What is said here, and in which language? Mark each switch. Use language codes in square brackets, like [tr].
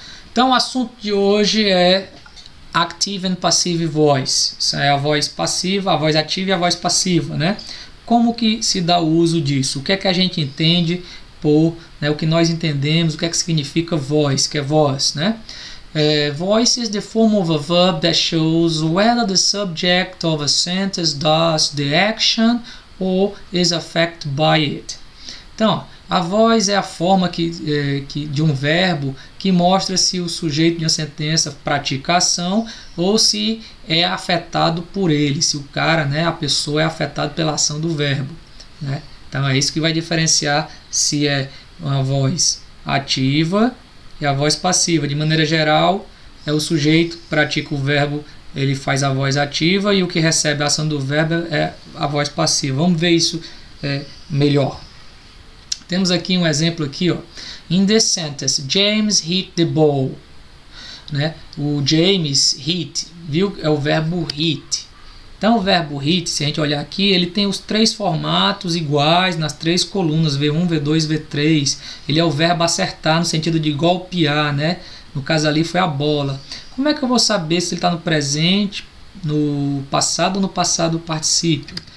[pt] Então o assunto de hoje é Active and Passive Voice. Isso é a voz passiva, a voz ativa e a voz passiva, né? Como que se dá o uso disso? O que é que a gente entende por, né, o que nós entendemos, o que é que significa voice, que é voz, né? [en] Voice is the form of a verb that shows whether the subject of a sentence does the action or is affected by it. [pt] Então, a voz é a forma de um verbo que mostra se o sujeito de uma sentença pratica a ação ou se é afetado por ele, se o cara, né, a pessoa é afetada pela ação do verbo, né? Então é isso que vai diferenciar se é uma voz ativa e a voz passiva. De maneira geral, é o sujeito que pratica o verbo, ele faz a voz ativa e o que recebe a ação do verbo é a voz passiva. Vamos ver isso melhor. Temos aqui um exemplo aqui, ó. [en] In this sentence, James hit the ball. [pt] Né? O James hit, viu? É o verbo hit. Então o verbo hit, se a gente olhar aqui, ele tem os 3 formatos iguais nas 3 colunas, V1, V2, V3. Ele é o verbo acertar no sentido de golpear, né? No caso ali foi a bola. Como é que eu vou saber se ele está no presente, no passado ou no passado particípio?